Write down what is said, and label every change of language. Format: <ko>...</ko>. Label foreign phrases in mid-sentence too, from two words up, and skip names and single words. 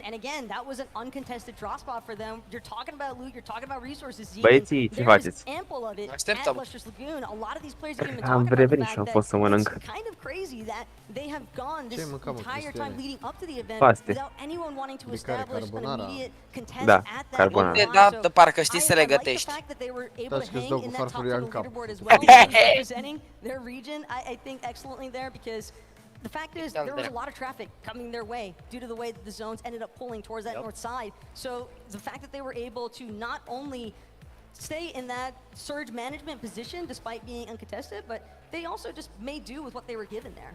<en>And again, that was an uncontested drop spot for them. You're talking about loot, you're talking about resources. There's ample of it at Lustrous Lagoon. A lot of these players have been talking about the fact that it's kind of crazy that they have gone this entire time leading up to the event without anyone wanting to establish an immediate contest at that point.</en> <ro>Da, parcă știi să le gătești.</ro> <en>The fact that they were able to hang in that top leaderboard as well, representing their region, I think excellently there because the fact is there was a lot of traffic coming their way due to the way that the zones ended up pulling towards that north side. So the fact that they were able to not only stay in that surge management position despite being uncontested, but they also just made do with what they were given there.</en>